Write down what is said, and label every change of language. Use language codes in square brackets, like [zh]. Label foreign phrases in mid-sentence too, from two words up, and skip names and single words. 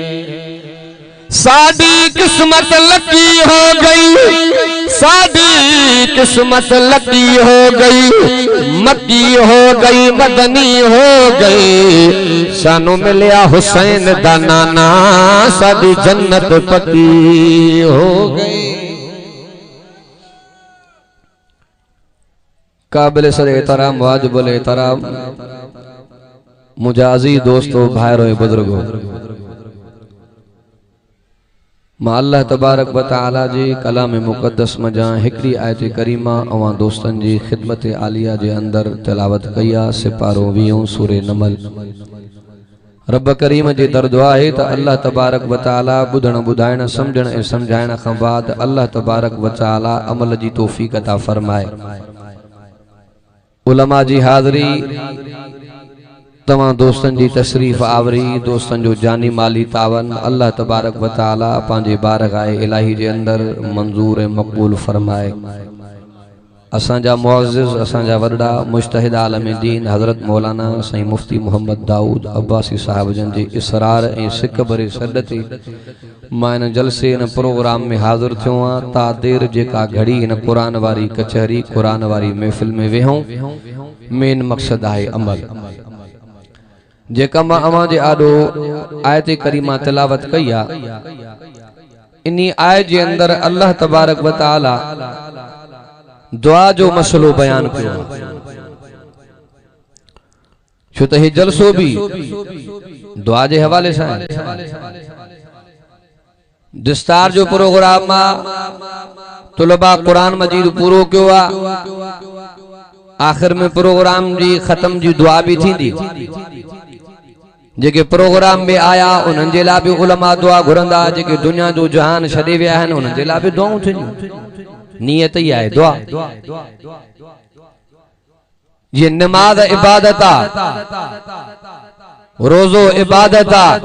[pa] ساڈی قسمت لکی ہو گئی ساڈی قسمت لکی ہو گئی مکی ہو گئی مدنی ہو گئی شاناں ملیا حسین دا نانا ساڈی جنت پکی ہو گئی [sd] काबिल सर एहतराम वाजिबुल एहतराम मुजाजी दोस्तों भाइयों बुजुर्गों मां [ar] الله تبارك و تعالى [sd] जी कलाम मुक़द्दस मजा हिकड़ी आयत करीमा अवां दोस्तन जी खिदमत आलिया जे अंदर तिलावत कया सिपारो 20 सूरे नमल रब करीम जी दरदुआ है त [ar] الله تبارك و تعالى [sd] बुधण बुधाइण समझण ए समझाइण खां बाद [ar] الله تبارك و تعالى [sd] अमल जी तौफीक अता फरमाए उलमा जी हाज़री तमाम दोस्तन जी तशरीफ आवरी दोस्तन जो जानी माली तावन [ar] الله تبارك و تعالى [sd] पांजे बारगाह इलाही जे अंदर मंजूर मकबूल फरमाए असांजा मुअज़्ज़िज़ असांजा वॾा मुज्तहिद आलम दीन हज़रत मौलाना साईं मुफ्ती मोहम्मद दाऊद अब्बासी साहब जन जी इसरार ए सिक भरे सॾ ते मां इन जलसे इन प्रोग्राम में हाज़िर थियो आहियां ता देर जेका घड़ी इन कुरान वारी कचहरी कुरान वारी महफ़िल में वेहूं मेन मक़सद आहे अमल जेका मां अवां जे आॾो आयत करीमा तिलावत कई आहे इन्ही आयत जे अंदर [ar] الله تبارك و تعالى [sd] दुआ जो मसलो बयान कियो छो त हे जलसो भी दुआ जे हवाले सां दिस्तार जो प्रोग्राम तुलबा कुरान मजीद पूरो कियो आहे आखिर में प्रोग्राम जी खत्म जी दुआ भी थींदी जेके प्रोग्राम में आया उन्हनि जे लाइ भी उलमा दुआ घुरंदा जेके दुनिया जो जहान छॾे विया आहिनि उन्हनि जे लाइ भी दुआऊं थींदियूं नियत ही आहे दुआ ये नमाज इबादत रोजो इबादत